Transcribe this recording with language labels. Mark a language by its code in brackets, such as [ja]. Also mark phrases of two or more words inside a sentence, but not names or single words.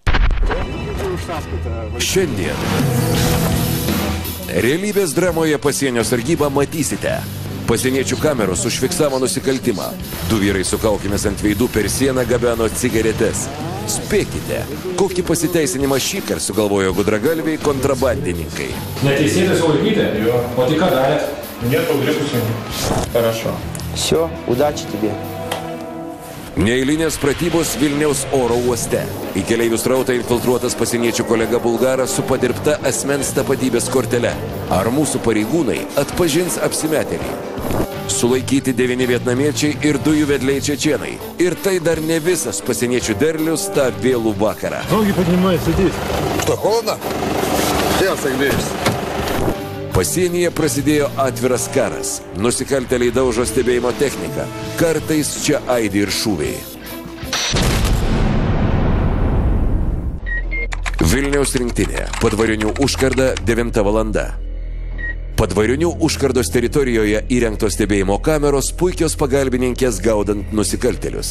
[lt] Šiandien realybės dramoje Pasienio sargybą matysite. Pasieniečių kameros užfiksavo nusikaltimą. Du vyrai su kaukėmis ant veidų per sieną gabeno cigaretes. Spėkite, kokį pasiteisinimą šįkart sugalvojo gudragalviai kontrabandininkai. Neteisėtai sulaikyti? Jo. O tai ką darėt? [ru] Нет, погребусь. Хорошо. Все, удачи тебе. [lt] Neeilinės pratybos Vilniaus oro uoste. Į keleivių srautą infiltruotas pasieniečių kolega bulgaras su padirbta asmens tapatybės kortele. Ar mūsų pareigūnai atpažins apsimetėlį? Sulaikyti 9 vietnamiečiai ir 2 jų vedliai čečėnai. Ir tai dar ne visas pasieniečių derlius tą vėlų vakarą. [ru] Ноги поднимай, садись. Что, холодно? Я согреюсь. [lt] Pasienyje prasidėjo atviras karas. Nusikaltėliai daužo stebėjimo techniką. Kartais čia aidi ir šūviai. Vilniaus rinktinė. Padvarinių užkarda 9 valanda. Padvarinių užkardos teritorijoje įrengtos stebėjimo kameros puikios pagalbininkės gaudant nusikaltėlius.